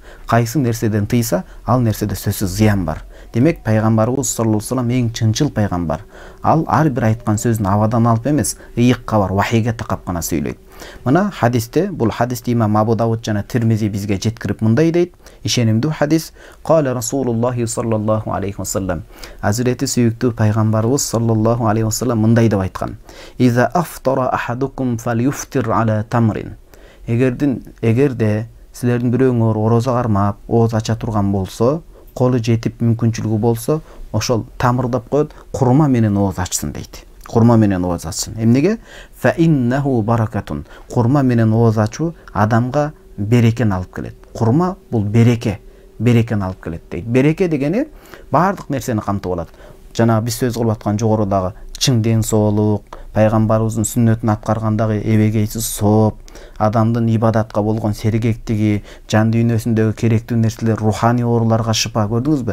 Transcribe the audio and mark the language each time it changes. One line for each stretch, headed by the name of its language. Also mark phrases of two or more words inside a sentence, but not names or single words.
Kyrgyz: Кайсы нерседен тыйса, ал нерседе сөзсүз зыян бар. Демек, пайгамбарыбыз
Arabic: صلى الله عليه وسلم
Kyrgyz: эң чынчыл пайгамбар. Ал ар бир айткан сөзүн абадан алып эмес, ыйыкка бар, вахийге такап гана сүйлөйт. Мына хадисте, бул хадисти имам Абу Давуд жана Тирмизи бизге жеткирип мындай дейт. Ишенимдүү хадис.
Arabic: قال رسول الله صلى الله عليه وسلم.
Kyrgyz: Азирети сүйүктүү пайгамбарыбыз
Arabic: صلى الله عليه وسلم
Kyrgyz: мындай деп айткан.
Arabic: إذا أفطر أحدكم فليفطر على تمر.
Kyrgyz: Эгерде силердин бирөөңөр орозо кармап, ооз ача турган болсо, колу жетип мүмкүнчүлүгү болсо, ошол тамыр деп коет, курма менен ооз ачсын дейт. Курма менен ооз ачсын. Эмнеге?
Arabic: فإنه بركة.
Kyrgyz: Курма менен ооз ачуу адамга берекени алып келет. Курма бул берекени алып келет дейт. Береке дегени баардык нерсени камтып алат. жана биз сөз кылып аткан жогорудагы чың ден соолук, пайгамбарыбыздын сүннөтүн аткаргандагы эбегейсиз сооп, адамдын ибадатка болгон сергектиги, жан дүйнөсүндөгү керектүү нерселер, руханий ооруларга шыпа, көрдүңүзбү?